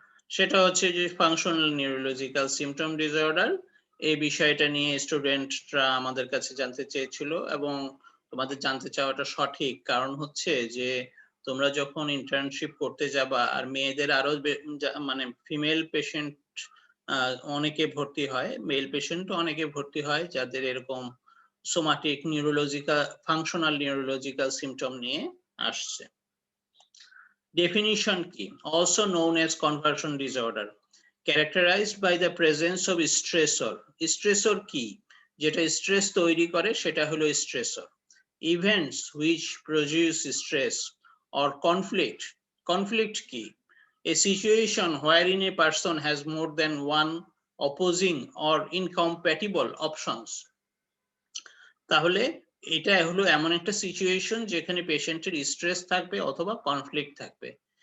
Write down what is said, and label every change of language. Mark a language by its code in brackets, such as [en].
[bn] সেটা হচ্ছে যে ফাংশনাল নিউরোলজিক্যাল সিম্পটম ডিসঅর্ডার, এই বিষয়টা নিয়ে স্টুডেন্টরা আমাদের কাছে জানতে চেয়েছিল এবং তোমাদের জানতে চাওয়াটা সঠিক, কারণ হচ্ছে যে তোমরা যখন ইন্টার্নশিপ করতে যাবা আর মেয়েদের আরো মানে ফিমেল পেশেন্ট অনেকে ভর্তি হয়, মেল পেশেন্টও অনেকে ভর্তি হয় যাদের এরকম somatic neurological functional neurological symptom নিয়ে আসছে। Definition কি? [en] Also known as conversion disorder, characterized by the presence of stressor. [bn] Stressor কি? যেটা স্ট্রেস তৈরি করে সেটা হলো stressor. [en] Events which produce stress or conflict. Conflict [bn] কি? [en] A situation wherein a person has more than one opposing or incompatible options. [bn] তাহলে এটা হলো এমন একটা সিচুয়েশন যেখানে পেশেন্টের স্ট্রেস থাকবে অথবা কনফ্লিক্ট থাকবে।